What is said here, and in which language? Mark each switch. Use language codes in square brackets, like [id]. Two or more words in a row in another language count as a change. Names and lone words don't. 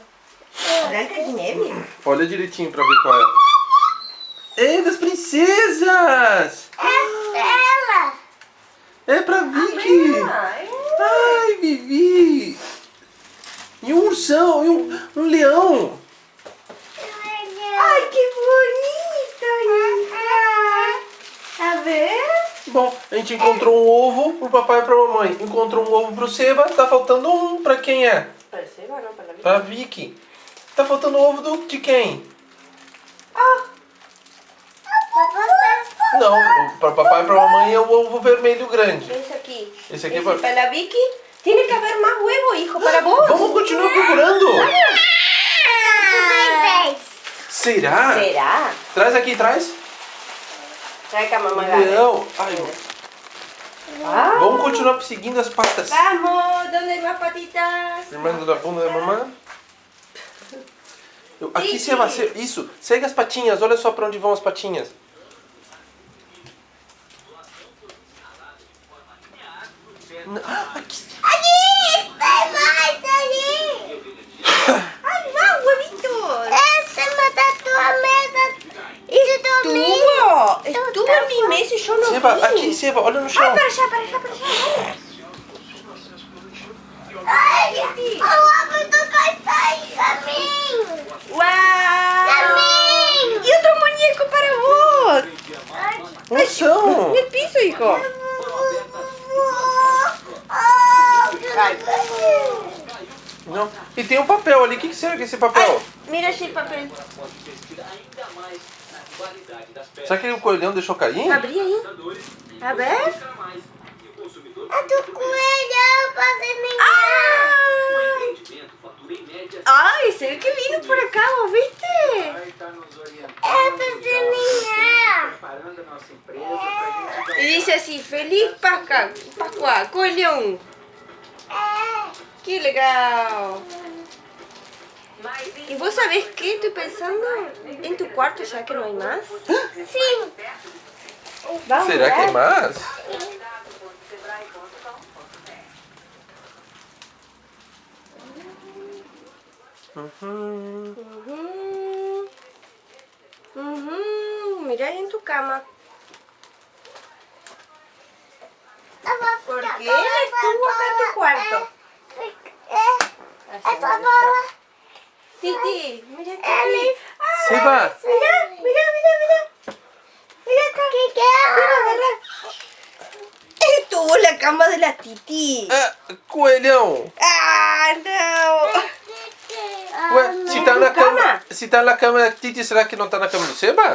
[pt] Branca de neve. Olha direitinho pra ver qual é. É das princesas! É dela. É pra Vicky! Ai, Vivi! E um ursão, e um leão! [es] ¡Ay, qué bonito, hija! A ver. [pt] Bom, a gente encontrou um ovo pro papai e pra mamãe. Encontrou um ovo pro Seba, tá faltando um. Pra quem é? [es] Para el Seba, no, para la [pt] Pra Vicky. Tá faltando o ovo de quem? Não, pra papai e pra mamãe é o ovo vermelho grande. [es] Ese aquí. [pt] Esse aqui é [es] Ese [pt] pra... [es] para la Vicky. Tiene que haber más huevo, hijo, para vos. [pt] Vamos continuar procurando! Também 10. Será? [es] ¿Será? [pt] Traz aqui, traz. [es] Trae acá, mamá. Gaby. [pt] Leão. Ai, Ah. vamos continuar seguindo as patas. [es] Vamos, ¿dónde hay más patitas? [pt] Firmando da bunda da mamãe. Aqui, Seba, isso. Segue as patinhas. Olha só pra onde vão as patinhas. Aqui. Ali, tem mais ali. [es] ¡Ay, más huevitos! [pt] Essa da tua mesa. E tu dormiu. [es] Estuvo en mi mesa y yo no Seba, vi. [pt] aqui, Seba. Olha no [es] ¡Ay, [pt] chão. [es] para allá, para allá, para allá! [pt] Olha, o ovo do café caminho. [es] ¡Guau! [pt] Caminho. [es] ¡Y otro muñeco para vos! [pt] Ursão. [es] ¡Y el piso, hijo! [pt] Não. E tem um papel ali. O que será que é esse papel? [es] Mira ese papel. [pt] Será que o coelhão deixou cair? [es] Abrí ahí. A ver. [pt] É do coelho fazer [es] ¡Ay! Se ve que vino por acá, ¿vos viste? [pt] É fazer minha. [es] Y dice así, feliz Pascua, coelhão. ¡Qué legal! ¿Y vos sabés qué? Estoy pensando en tu cuarto ya que no hay más. [pt] Sim. [es] Vamos a [pt] Será que é [es] ver. [pt] mais? [es] Mira ahí en tu cama. ¿Por qué él estuvo acá en tu cuarto? [pt] Essa bola. [es] Titi, mira [pt] Ele Seba, [es] Mira, mira, mira, mira. Mira acá. ¿Qué Seba, agarra. Tuvo la cama de la Titi. [pt] coelhão. Ah, não. Ué, se tá na cama, se tá na cama da Titi, será que não tá na cama do Seba?